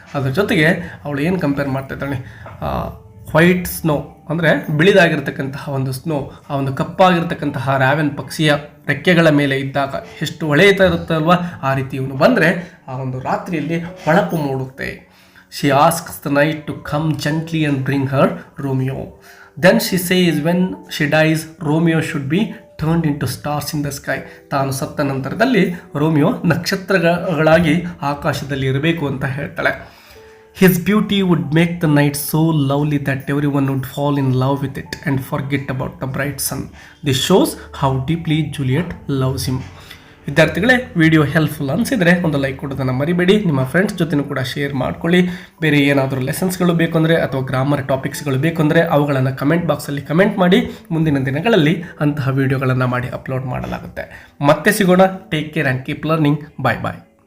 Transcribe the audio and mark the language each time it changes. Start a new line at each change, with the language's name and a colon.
Kannada: ಅದ್ರ ಜೊತೆಗೆ ಅವಳು ಏನು ಕಂಪೇರ್ ಮಾಡ್ತಾ ಇದ್ದಾಳೆ, ವೈಟ್ ಸ್ನೋ ಅಂದರೆ ಬಿಳಿದಾಗಿರ್ತಕ್ಕಂತಹ ಒಂದು ಸ್ನೋ, ಆ ಒಂದು ಕಪ್ಪಾಗಿರ್ತಕ್ಕಂತಹ ರಾವೆನ್ ಪಕ್ಷಿಯ ರೆಕ್ಕೆಗಳ ಮೇಲೆ ಇದ್ದಾಗ ಎಷ್ಟು ಹೊಳೆಯುತ್ತಾ ಇರುತ್ತಲ್ವ, ಆ ರೀತಿ ಇವನು ಬಂದರೆ ಆ ಒಂದು ರಾತ್ರಿಯಲ್ಲಿ ಹೊಳಪು ಮೂಡುತ್ತೆ.
English: She asks the night to come gently and bring her Romeo. Then she says when she dies, Romeo should be turned into stars in the sky.
Kannada: ತಾನು ಸತ್ತ ನಂತರದಲ್ಲಿ ರೋಮಿಯೋ ನಕ್ಷತ್ರಗಳಾಗಿ ಆಕಾಶದಲ್ಲಿ ಇರಬೇಕು ಅಂತ ಹೇಳ್ತಾಳೆ.
English: His beauty would make the night so lovely that everyone would fall in love with it and forget about the bright sun. This shows how deeply Juliet loves him.
Kannada: ವಿದ್ಯಾರ್ಥಿಗಳೇ, video helpful ಅನಿಸಿದರೆ ಒಂದು like ಕೊಡೋದನ್ನು ಮರಿಬೇಡಿ. ನಿಮ್ಮ friends ಜೊತೆನೂ ಕೂಡ share ಮಾಡ್ಕೊಳ್ಳಿ. ಬೇರೆ ಏನಾದರೂ ಲೆಸನ್ಸ್ಗಳು ಬೇಕು ಅಂದರೆ ಅಥವಾ ಗ್ರಾಮರ್ ಟಾಪಿಕ್ಸ್ಗಳು ಬೇಕು ಅಂದರೆ ಅವುಗಳನ್ನು ಕಮೆಂಟ್ ಬಾಕ್ಸಲ್ಲಿ ಕಮೆಂಟ್ ಮಾಡಿ. ಮುಂದಿನ ದಿನಗಳಲ್ಲಿ ಅಂತಹ ವಿಡಿಯೋಗಳನ್ನು ಮಾಡಿ ಅಪ್ಲೋಡ್ ಮಾಡಲಾಗುತ್ತೆ. ಮತ್ತೆ ಸಿಗೋಣ.
English: Take care and keep learning. Bye bye.